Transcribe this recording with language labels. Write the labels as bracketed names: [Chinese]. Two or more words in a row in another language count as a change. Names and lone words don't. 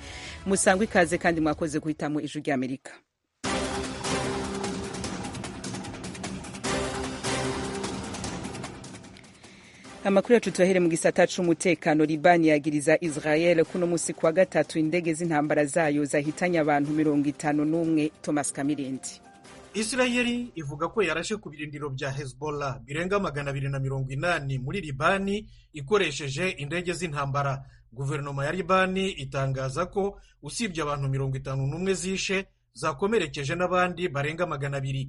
[Rundi] Musangwe ikaze kandi mwakoze guhitamo Ijwi ry'Amerika. Amakuru yacu tuyahere mu gisata c'umutekano. Libani yagiriza Israel kuno musi kwa gatatu indege z'intambara zayo zahitanye abantu 51. Thomas Kamirindi. Israeli ivuga ko yarashe ku birindiro bya Hezbollah birenga 280 muri Libani ikoresheje indege z'intambara. Guverinoma ya Libani itangaza ko usibye abantu 51 zishe, zakomerekeje n'abandi barenga 200.